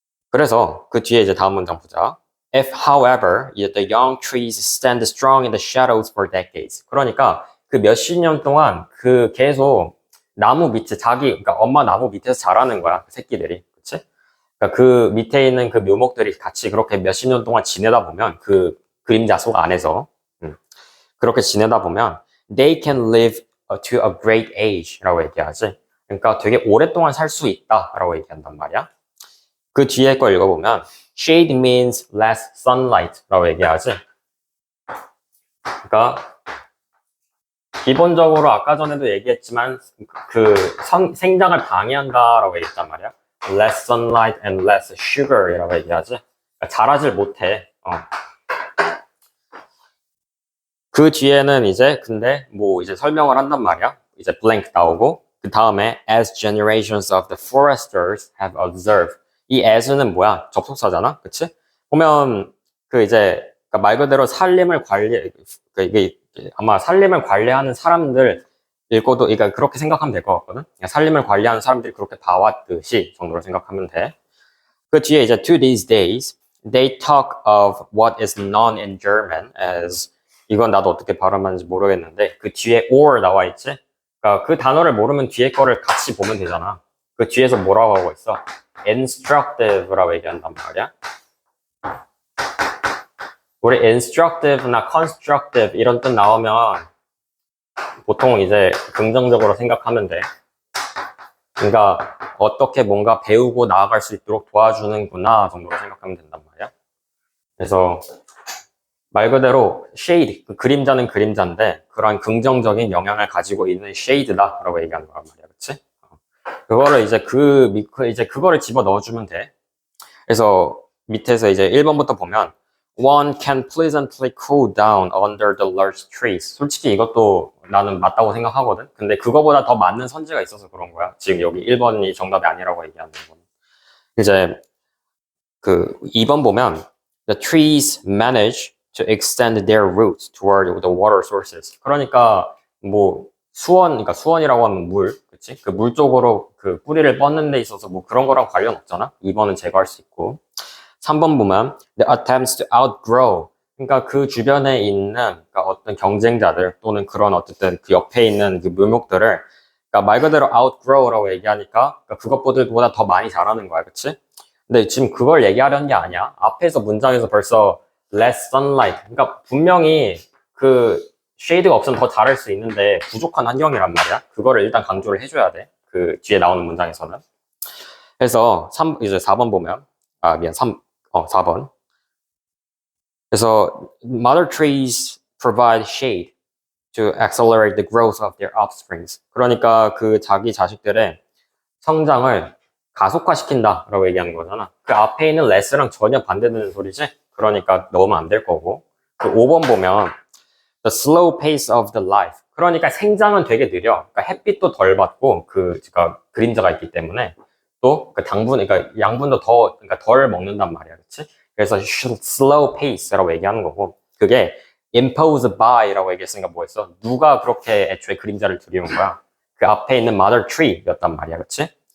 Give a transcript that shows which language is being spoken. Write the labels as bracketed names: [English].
[Korean] 그래서 그 뒤에 이제 다음 문장 보자. [English] If, however, the young trees stand strong in the shadows for decades. [Korean] 그러니까 그 몇십 년 동안 그 계속 나무 밑에 그러니까 엄마 나무 밑에서 자라는 거야. 그 새끼들이. 그치? 그러니까 그 밑에 있는 그 묘목들이 같이 그렇게 몇십 년 동안 지내다 보면 그 그림자 속 안에서 그렇게 지내다 보면 [English] they can live to a great age [Korean] 라고 얘기하지. 그러니까 되게 오랫동안 살 수 있다 라고 얘기한단 말이야. 그 뒤에 거 읽어보면 [English] shade means less sunlight [Korean] 라고 얘기하지. 그러니까 기본적으로 아까 전에도 얘기했지만 그 생장을 방해한다 라고 얘기했단 말이야. [English] less sunlight and less sugar [Korean] 이라고 얘기하지. 그러니까 자라질 못해. 그 뒤에는 이제 근데 뭐 이제 설명을 한단 말이야. 이제 blank 나오고 그 다음에 [English] as generations of the foresters have observed. [Korean] 이 as는 뭐야? 접속사잖아, 그치? 보면 그 이제 그러니까 말 그대로 살림을 이게 아마 살림을 관리하는 사람들 읽고도 그러니까 그렇게 생각하면 될 것 같거든. 그러니까 살림을 관리하는 사람들이 그렇게 봐왔듯이 정도로 생각하면 돼. 그 뒤에 이제 [English] to these days they talk of what is known in German as [Korean] 이건 나도 어떻게 발음하는지 모르겠는데 그 뒤에 or 나와 있지? 그러니까 그 단어를 모르면 뒤에 거를 같이 보면 되잖아. 그 뒤에서 뭐라고 하고 있어? instructive라고 얘기한단 말이야. 우리 instructive나 constructive 이런 뜻 나오면 보통 이제 긍정적으로 생각하면 돼. 그러니까 어떻게 뭔가 배우고 나아갈 수 있도록 도와주는구나 정도로 생각하면 된단 말이야. 그래서 말 그대로 shade, 그 그림자는 그림자인데 그런 긍정적인 영향을 가지고 있는 shade다라고 얘기하는 거란 말이야, 그렇지? 그거를 이제 그거를 집어 넣어주면 돼. 그래서 밑에서 이제 1번부터 보면 [English] one can pleasantly cool down under the large trees. [Korean] 솔직히 이것도 나는 맞다고 생각하거든. 근데 그거보다 더 맞는 선지가 있어서 그런 거야. 지금 여기 1번이 정답이 아니라고 얘기하는 건. 이제 그 2번 보면 [English] the trees manage to extend their roots toward the water sources. [Korean] 그러니까 뭐 그러니까 수원이라고 하면 물, 그치? 그 물 쪽으로 그 뿌리를 뻗는 데 있어서 뭐 그런 거랑 관련 없잖아. 2번은 제거할 수 있고. 3번 보면 [English] the attempts to outgrow. [Korean] 그러니까 그 주변에 있는 그러니까 어떤 경쟁자들 또는 그런 어쨌든 그 옆에 있는 그 묘목들을 그러니까 말 그대로 outgrow라고 얘기하니까 그러니까 그것보다 더 많이 자라는 거야, 그치? 근데 지금 그걸 얘기하려는 게 아니야. 앞에서 문장에서 벌써 [English] less sunlight. [Korean] 그러니까 분명히 그 쉐이드가 없으면 더 자랄 수 있는데 부족한 환경이란 말이야. 그거를 일단 강조를 해줘야 돼. 그 뒤에 나오는 문장에서는. 그래서 이제 4번 보면, 4번. 그래서 [English] mother trees provide shade to accelerate the growth of their offsprings. [Korean] 그러니까 그 자기 자식들의 성장을 가속화시킨다라고 얘기하는 거잖아. 그 앞에 있는 less랑 전혀 반대되는 소리지? 그러니까 넣으면 안 될 거고. 그 5번 보면 [English] the slow pace of the life. [Korean] 그러니까 생장은 되게 느려. 그러니까 햇빛도 덜 받고 그러니까 그림자가 있기 때문에 또 그 그러니까 양분도 그러니까 덜 먹는단 말이야, 그렇지? 그래서 slow pace라고 얘기하는 거고 그게 [English] imposed by [Korean] 라고 얘기했으니까 뭐였어? 누가 그렇게 애초에 그림자를 들이운 거야? 그 앞에 있는 mother tree였단 말이야, 그렇지?